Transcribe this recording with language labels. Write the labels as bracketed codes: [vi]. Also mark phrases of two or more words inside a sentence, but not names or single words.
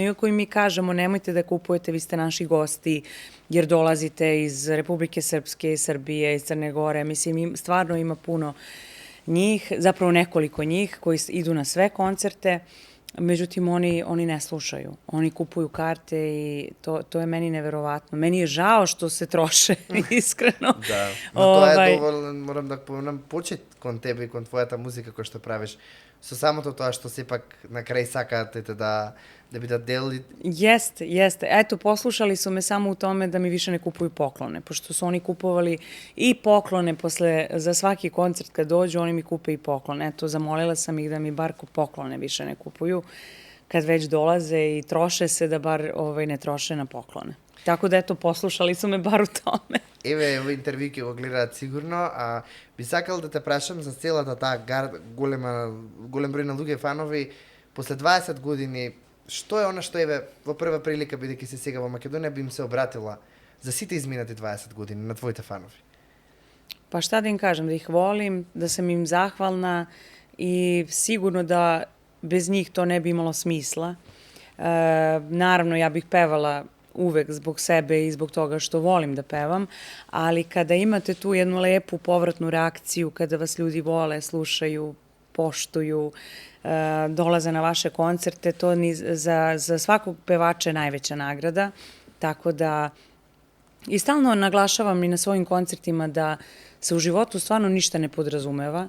[sr] Iako i mi kažemo, nemojte da kupujete, vi ste naši gosti, jer dolazite iz Republike Srpske, iz Srbije, iz Crne Gore, mislim, stvarno ima puno njih, zapravo nekoliko njih koji idu na sve koncerte, međutim, oni ne slušaju. Oni kupuju karte i to je meni neverovatno. Meni je žao što se troše, iskreno. [mk] Да, но тоа е доволно, морам да поменам, почит кон тебе и кон твојата музика која што правиш. Со самото тоа што сепак на крај сакате да бидат дел. [sr] Jeste. Eto, poslušali su me samo u tome da mi više ne kupuju poklone, pošto su oni kupovali i poklone za svaki koncert kad dođu, oni mi kupe i poklone. Eto, zamolila sam ih da mi bar poklone više ne kupuju kad već dolaze i troše se, da bar ne troše na poklone. Tako da, eto, poslušali su me bar u tome. [mk] Еве, овој интервју ќе го гледаат сигурно, а би сакал да те прашам за целата таа голем број на луѓе фанови, после 20 години, што е она што еве во прва прилика, бидејќи се сега во Македонија, би им се обратила за сите изминати 20 години на твоите фанови? [sr] Pa šta da im kažem, da ih volim, da sam im zahvalna i sigurno da bez njih to ne bi imalo smisla. Naravno, ja bih pevala uvek zbog sebe i zbog toga što volim da pevam, ali kada imate tu jednu lepu povratnu reakciju, kada vas ljudi vole, slušaju, poštuju, dolaze na vaše koncerte, to za svakog pevača je najveća nagrada, tako da i stalno naglašavam i na svojim koncertima da se u životu stvarno ništa ne podrazumeva.